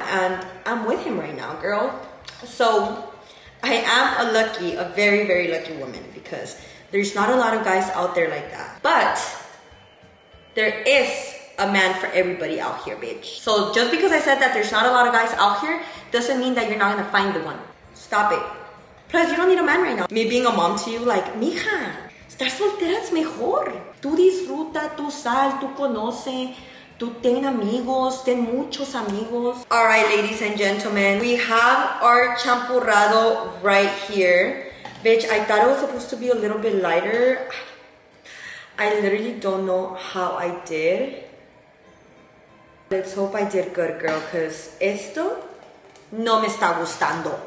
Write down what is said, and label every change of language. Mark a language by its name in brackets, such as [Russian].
[English] And I'm with him right now, girl. So I am a very, very lucky woman because there's not a lot of guys out there like that. But there is a man for everybody out here, bitch. So just because I said that there's not a lot of guys out here doesn't mean that you're not gonna find the one. Stop it. Plus, you don't need a man right now. Me being a mom to you, like, mija, [Spanish] estar soltera es mejor. Tú disfruta, tú sal, tú conoce, tú ten amigos, ten muchos amigos. [English] All right, ladies and gentlemen, we have our champurrado right here. Bitch, I thought it was supposed to be a little bit lighter. I literally don't know how I did. Let's hope I did good, girl, because [Spanish] esto no me está gustando.